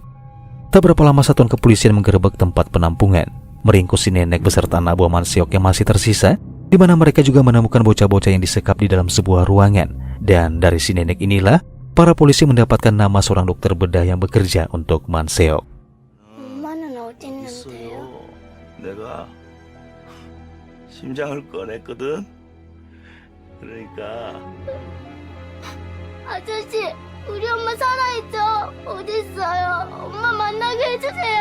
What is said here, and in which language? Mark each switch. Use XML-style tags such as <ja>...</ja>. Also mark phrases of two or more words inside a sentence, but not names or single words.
<id>Tak berapa lama satuan kepolisian menggerebek tempat penampungan, meringkus si nenek beserta anak buah Manseok yang masih tersisa, di mana mereka juga menemukan bocah-bocah yang disekap di dalam sebuah ruangan. Dan dari si nenek inilah, para polisi mendapatkan nama seorang dokter bedah yang bekerja untuk Manseok.</id> <ko>엄마는 어디 있는데요? 내가 심장을 꺼냈거든. 그러니까 아저씨, 우리 엄마 살아있죠? 어딨어요? 엄마 만나게 해주세요.</ko>